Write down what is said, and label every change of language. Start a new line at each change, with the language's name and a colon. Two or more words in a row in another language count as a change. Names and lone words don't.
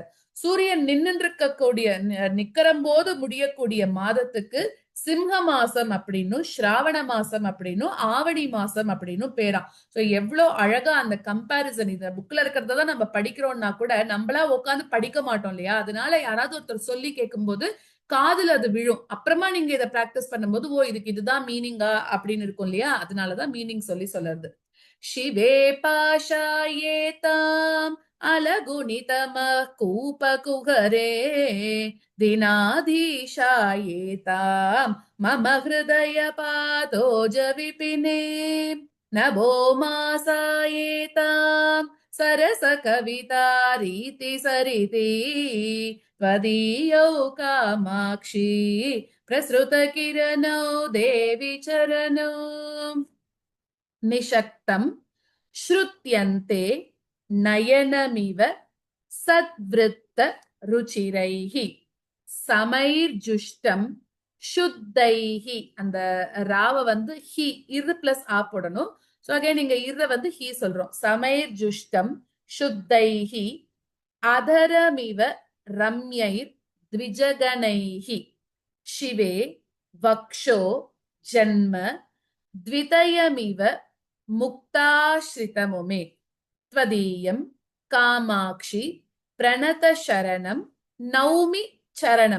Tamil: சூரியன் நின்று இருக்கக்கூடிய நிக்கரம் போது முடியக்கூடிய மாதத்துக்கு சிம்ஹ மாசம் அப்படின்னும், ஸ்ராவண மாசம் அப்படின்னும், ஆவணி மாசம் அப்படின்னும் பேரா. சோ எவ்வளவு அழகா அந்த கம்பாரிசன். இந்த புக்ல இருக்கிறதான் நம்ம படிக்கிறோம்னா கூட நம்மளா உட்காந்து படிக்க மாட்டோம் இல்லையா, அதனால யாராவது ஒருத்தர் சொல்லி கேட்கும்போது காதுல அது விழும். அப்புறமா நீங்க இதை பிராக்டிஸ் பண்ணும்போது ஓ இதுக்கு இதுதான் மீனிங்கா அப்படின்னு இருக்கும் இல்லையா, அதனாலதான் மீனிங் சொல்லுறது.
Sanskrit: शिवे पाशायेताम् अलगुणितमः कूपकुहरे दिनाधीशायेताम् मम हृदयपादोज विपिने नभो मासायेताम् सरसकवितारीति सरिति त्वदीयौ कामाक्षी प्रसृतकिरणौ देवि चरणौ निशक्तं श्रुत्यन्ते नयनमिव सद्वृत्त रुचिरैहि समैर्जुष्टं शुद्धैः.
Tamil: அந்த ராவ ஹி இரு பிளஸ் ஆ போடணும்.
English: so again
Tamil: நீங்க இர ஹி சொல்றோம்.
Sanskrit: समैर्जुष्टं शुद्धैः अधरमिव रम्यैर् द्विजगणैः शिवे वक्षो जन्म द्वितयमिव मुक्ताश्रितमुमे त्वदीयं कामाक्षि प्रणत शरणं नौमि चरणम्.